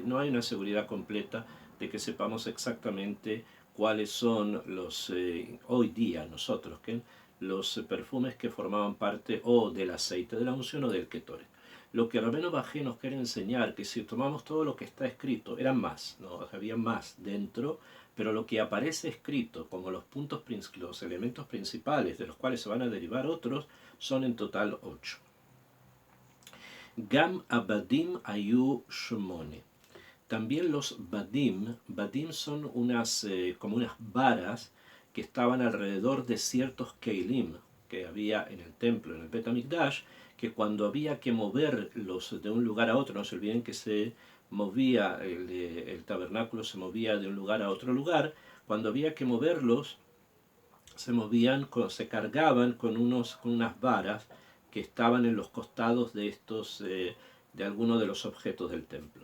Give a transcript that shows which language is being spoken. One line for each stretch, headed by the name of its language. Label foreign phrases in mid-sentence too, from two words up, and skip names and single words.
Spanish: No hay una seguridad completa de que sepamos exactamente cuáles son hoy día nosotros, los perfumes que formaban parte o del aceite de la unción o del Ketoret. Lo que Rabbeinu Bajie nos quiere enseñar, que si tomamos todo lo que está escrito, eran más, ¿no? Había más dentro, pero lo que aparece escrito como los elementos principales de los cuales se van a derivar otros, son en total 8.
Hebrew: גם הבדים היו שמונה.
Spanish: También los badim son como unas varas que estaban alrededor de ciertos keilim que había en el templo, en el
Hebrew: בית המקדש,
Spanish: que cuando había que moverlos de un lugar a otro, no se olviden que se movía, el tabernáculo se movía de un lugar a otro lugar, cuando había que moverlos, se cargaban con unas varas que estaban en los costados de algunos de los objetos del templo.